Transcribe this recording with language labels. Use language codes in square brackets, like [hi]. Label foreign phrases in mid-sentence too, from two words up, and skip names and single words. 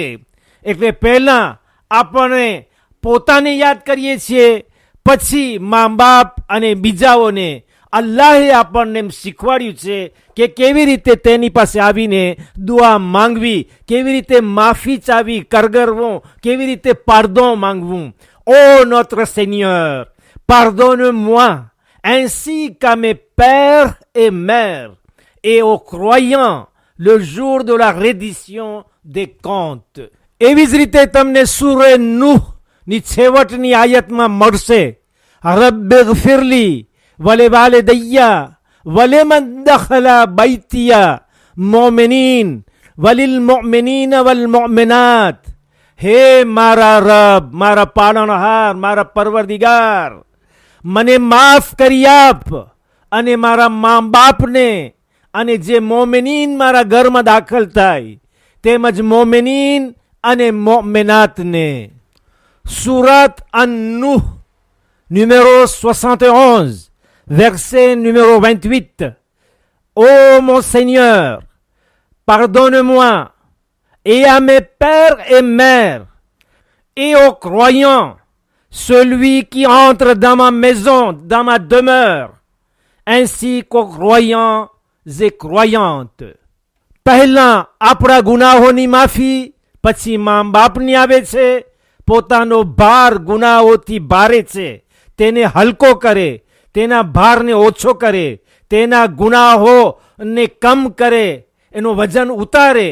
[gu] એટલે પહેલાં આપણે પોતાને યાદ કરીએ છીએ, પછી મા બાપ અને બીજાઓને. અલ્લાહે આપણને એમ શીખવાડ્યું છે કે કેવી રીતે તેની પાસે આવીને દુઆ માંગવી, કેવી રીતે માફી ચાવી કરગરવું, કેવી રીતે પાર્દોન માંગવું. [fr] ઓ notre Seigneur, pardonne-moi ainsi qu'à mes pères et mères et aux croyants le jour de la reddition des comptes. [gu] એવી જ રીતે તમને સૂરે નૂહ ની છેવટની આયતમાં મળશે, [ar] رب اغفر لي ولوالدي ولمن دخل بيتي مؤمنا وللمؤمنين والمؤمنات. [gu] હે મારા રબ, મારા પાલનહાર, મારા પરવરદિગાર, મને માફ કરી આપ અને મારા મા બાપને અને જે મોમિનીન મારા ઘરમાં દાખલ થાય તેમજ મોમિનીન અને મોમિનાતને. [fr] સુરત અન-નૂહ numéro 71 verset numéro 28. Ô mon Seigneur, pardonne-moi et à mes pères et mères et aux croyants, celui qui entre dans ma maison, dans ma demeure, ainsi qu'aux croyants et croyantes. [gu] પહેલા આપણા ગુનાહોની માફી, પછી મા બાપની આવે છે. પોતાનો ભાર ગુનાહોથી ભારે છે તેને હલકો કરે, તેના ભારને ઓછો કરે, તેના ગુનાહોને કમ કરે, એનું વજન ઉતારે.